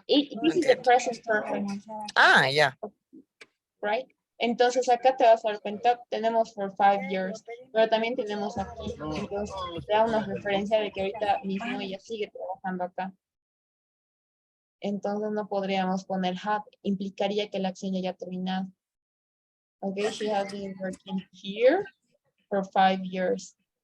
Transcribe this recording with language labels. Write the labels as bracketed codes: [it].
[en] This is the present perfect, yeah. right? [es] Entonces acá te vas a dar cuenta, tenemos [en] for 5 years, [es] pero también tenemos aquí, entonces te da una referencia de que ahorita mismo ella sigue trabajando acá. Entonces no podríamos poner had, implicaría que la acción ya haya terminado. [en] Okay, she has been working here for 5 years.